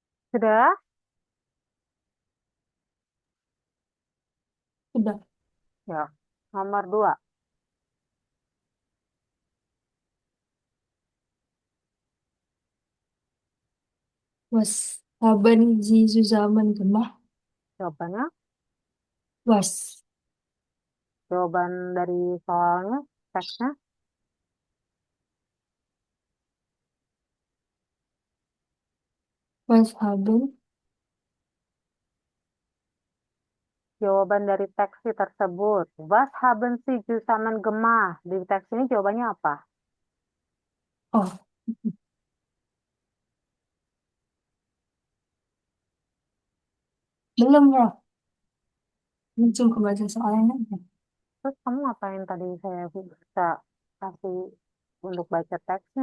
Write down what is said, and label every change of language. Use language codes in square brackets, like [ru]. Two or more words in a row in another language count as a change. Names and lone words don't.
[id] Sudah? Udah. Ya. Nomor 2. [de] Was haben Sie zusammen gemacht? [id] Jawabannya, [de] Was? [id] jawaban dari soalnya, teksnya. [de] Was haben? [id] Jawaban dari teks tersebut. [de] Was haben Sie zusammen gemacht? [id] Di teks ini jawabannya apa? Oh, belum loh. Langsung ke baca soalnya. Terus kamu ngapain tadi saya bisa kasih untuk baca teksnya?